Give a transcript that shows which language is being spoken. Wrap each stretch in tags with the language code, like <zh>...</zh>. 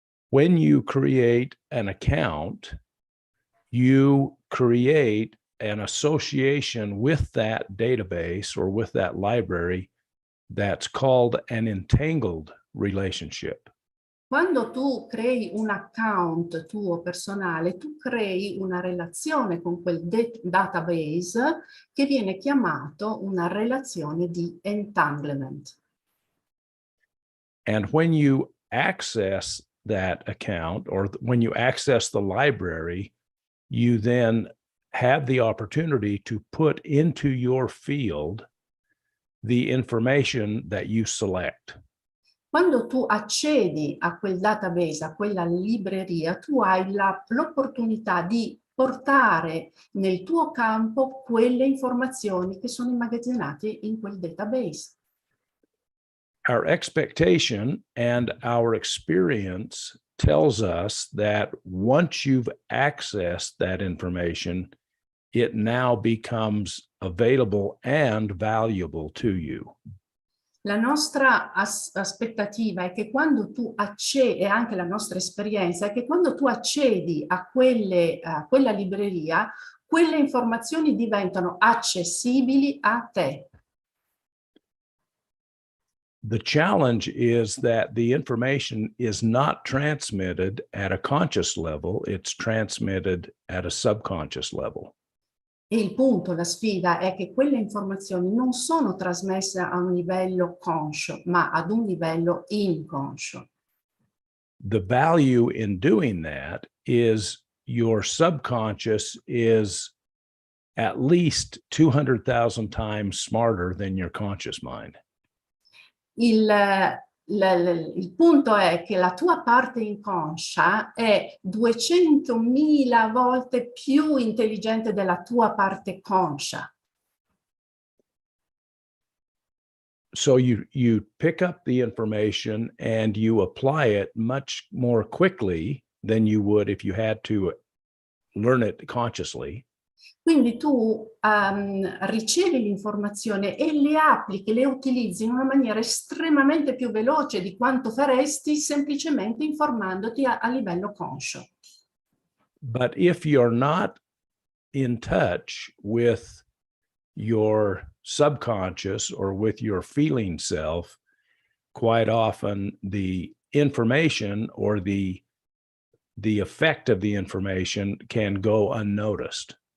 <en>When you create an account, you create an association with that database or with that library that's called an entangled relationship.</en> <it>Quando tu crei un account tuo personale, tu crei una relazione con quel database che viene chiamato una relazione di entanglement.</it> <en>And when you access that account, or when you access the library, you then have the opportunity to put into your field the information that you select.</en> <it>Quando tu accedi a quel database, a quella libreria, tu hai l'opportunità di portare nel tuo campo quelle informazioni che sono immagazzinate in quel database.</it> <en>Our expectation and our experience tells us that once you've accessed that information, it now becomes available and valuable to you.</en> <it>La nostra aspettativa è che quando tu accedi, e anche la nostra esperienza, è che quando tu accedi a quella libreria, quelle informazioni diventano accessibili a te.</it> <en>The challenge is that the information is not transmitted at a conscious level, it's transmitted at a subconscious level.</en> <it>E il punto, la sfida, è che quelle informazioni non sono trasmesse a un livello conscio, ma ad un livello inconscio.</it> <en>The value in doing that is your subconscious is at least 200,000 times smarter than your conscious mind.</en> <it>Il punto è che la tua parte inconscia è 200.000 volte più intelligente della tua parte conscia.</it> <en>So you pick up the information and you apply it much more quickly than you would if you had to learn it consciously.</en> <it>Quindi tu ricevi l'informazione e le applichi, le utilizzi in una maniera estremamente più veloce di quanto faresti semplicemente informandoti a livello conscio.</it> <en>But if you're not in touch with your subconscious or with your feeling self, quite often the information or the effect of the information can go unnoticed.</en>